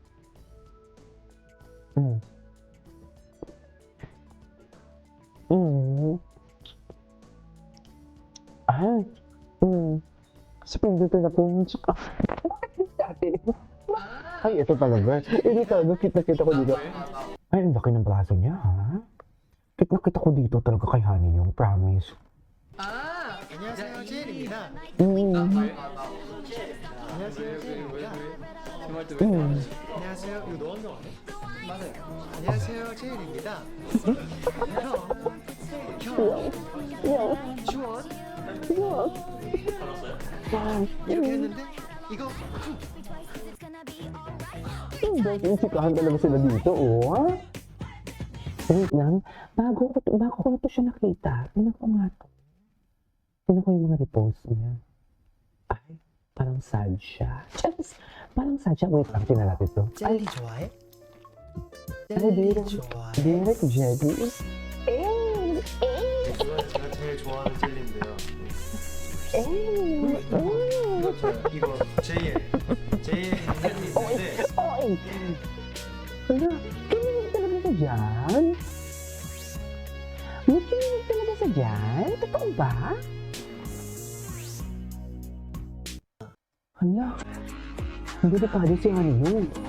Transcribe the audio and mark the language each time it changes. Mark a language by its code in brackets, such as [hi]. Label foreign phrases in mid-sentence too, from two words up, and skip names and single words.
[tl] Sabihin dito na po. Bakit hindi dati? Ay, ito talaga. Ito talaga, kita ko dito. Ay, ang laki ng braso niya, ha? Kita ko dito talaga kay Honey yung promise. [ko] 안녕하세요, 제일입니다. 안녕하세요, 제일입니다. 안녕하세요. 이거 넣었나? 맞아요. 안녕하세요, 제일입니다. 주원. 이렇게 했는데 이거 [tl] Insikahan talaga sila dito, oh. Wait lang, bago ko na to siya nakita. Tingnan ko nga to. Tingnan ko yung mga repost niya. Ay, parang sad siya. Parang sad siya. Wait lang, tingnan natin to. [ko] 젤리 좋아해? 젤리 좋아해. Derek Jelly. 제가 제일 좋아하는 젤리인데요. 이거 JL 젤리인데 [tl] Oy! Hala, kinilig talaga sa dyan? May kinilig talaga sa dyan? Totoo ba? Hala, hindi na pwede si Honey yun.